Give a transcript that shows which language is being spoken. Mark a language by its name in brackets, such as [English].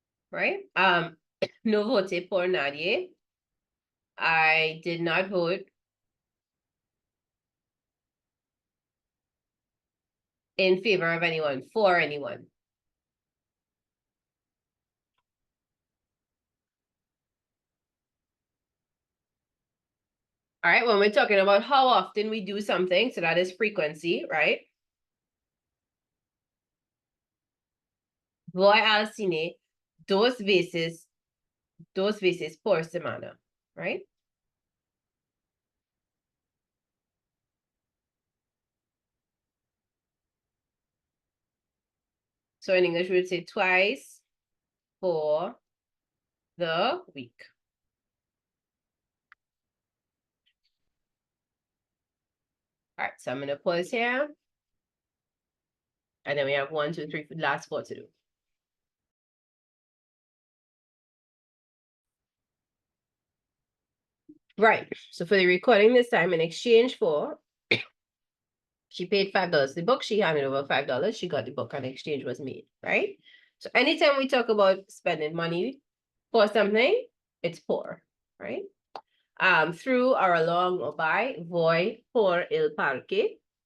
[English] Right? [Spanish] No voté por nadie. [English] I did not vote in favor of anyone, for anyone. All right, when we're talking about how often we do something, so that is frequency, right? [Spanish] Voy al cine 2 veces por semana, right? [English] So in English, we would say twice for the week. All right, so I'm going to pause here. And then we have 1, 2, 3, last 4 to do. Right. So for the recording this time, in exchange for, she paid $5. The book, she handed over $5. She got the book and exchange was made, right? So anytime we talk about spending money for something, it's por, right? Through or along or by, [Spanish] voy por el parque.